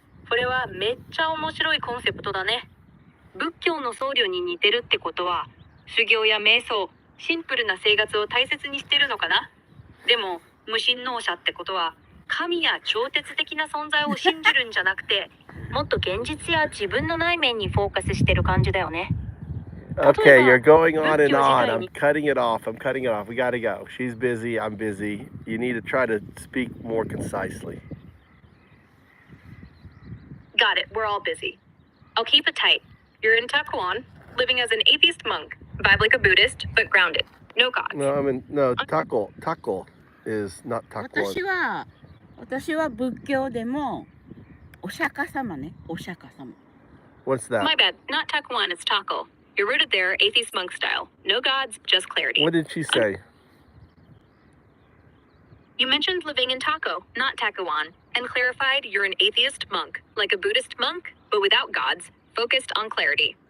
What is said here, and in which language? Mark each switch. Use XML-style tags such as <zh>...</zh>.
<ja>これはめっちゃ面白いコンセプトだね。仏教の僧侶に似てるってことは、修行や瞑想、シンプルな生活を大切にしてるのかな？でも、無神論者ってことは、神や超越的な存在を信じるんじゃなくて、もっと現実や自分の内面にフォーカスしてる感じだよね。</ja> <en>Okay, you're going on and on. I'm cutting it off. We gotta go. She's busy. I'm busy. You need to try to speak more concisely. Got it. We're all busy. I'll keep it tight. You're in Takuan, living as an atheist monk. Vibe like a Buddhist, but grounded. No gods. No, Taco. Taco is not Takuan.</en> <ja>私は仏教でもお釈迦様ね。お釈迦様。</ja> <en>What's that? My bad. Not Takuan, it's Taco. You're rooted there, atheist monk style. No gods, just clarity. What did she say? You mentioned living in Taco, not Takuan, and clarified you're an atheist monk, like a Buddhist monk, but without gods, focused on clarity.</en>